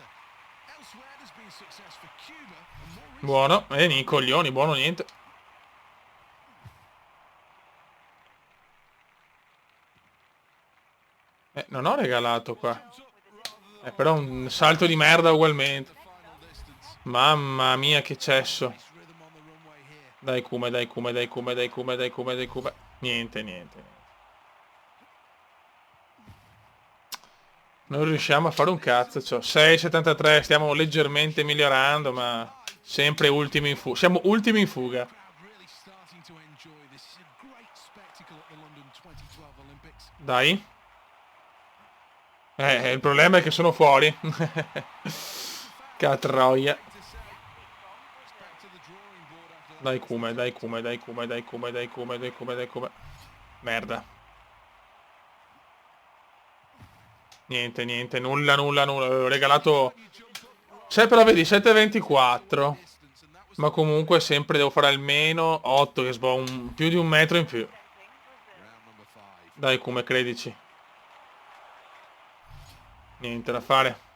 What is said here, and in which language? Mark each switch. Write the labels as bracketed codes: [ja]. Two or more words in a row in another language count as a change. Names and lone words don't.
[it] Buono, i coglioni, buono niente. Non ho regalato qua. Però un salto di merda ugualmente. Mamma mia che cesso. Dai Kuma, dai Kuma, dai Kuma, dai Kuma, dai Kuma, dai Kuma. Niente, niente. Non riusciamo a fare un cazzo. 6,73, stiamo leggermente migliorando, ma sempre ultimi in fuga. Siamo ultimi in fuga. Dai. Il problema è che sono fuori. Catroia. Dai Kuma, dai Kuma, dai Kuma, dai Kuma, dai Kuma, dai Kuma, dai Kuma. Merda. Niente, niente, nulla, nulla, nulla. Avevo regalato... però vedi, 7,24. Ma comunque sempre devo fare almeno 8, che più di un metro in più. Dai Kuma, credici. Niente da fare.